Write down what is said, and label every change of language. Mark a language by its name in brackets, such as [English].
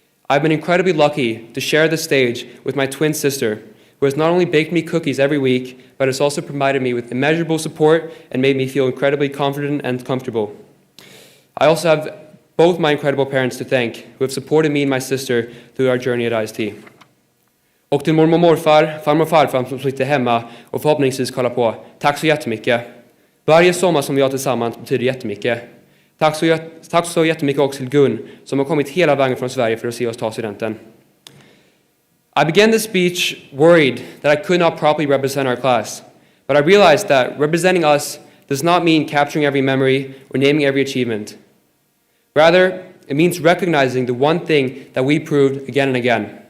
[English] I've been incredibly lucky to share this stage with my twin sister, who has not only baked me cookies every week, but has also provided me with immeasurable support and made me feel incredibly confident and comfortable. I also have both my incredible parents to thank, who have supported me and my sister through our journey at IST. [Swedish] Och till mormor och morfar, farmor och farfar som sitter hemma och förhoppningsvis kollar på, tack så jättemycket. Varje sommar som vi har tillsammans betyder jättemycket. Tack så jättemycket också till Gun, som har kommit hela vägen från Sverige för att se oss ta studenten. [English] I began this speech worried that I could not properly represent our class, but I realized that representing us does not mean capturing every memory or naming every achievement. Rather, it means recognizing the one thing that we proved again and again.